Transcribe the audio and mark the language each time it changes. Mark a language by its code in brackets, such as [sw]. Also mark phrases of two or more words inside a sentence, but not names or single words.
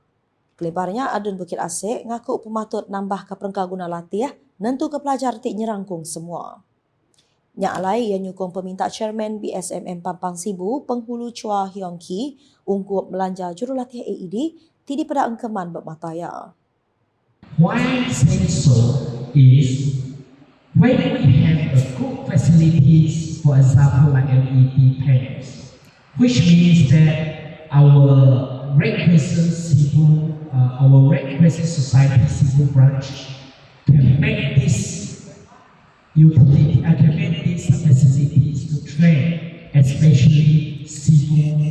[iba] Kelebarnya Adun Bukit Asik ngaku pematut nambah ke perengkau guna latih nentu ke pelajar tik nyerangkung semua. Nyak alai yang nyukung peminta chairman BSMM Pampang Sibu Penghulu Chua Hiong Ki ungkup belanja jurulatih AED ti pada engkeman bermataya. [en] Why I say so is when we have a good facilities, for example like LED panels, which means that our Red Crescent Society Civil branch can make this facilities to train, especially civil.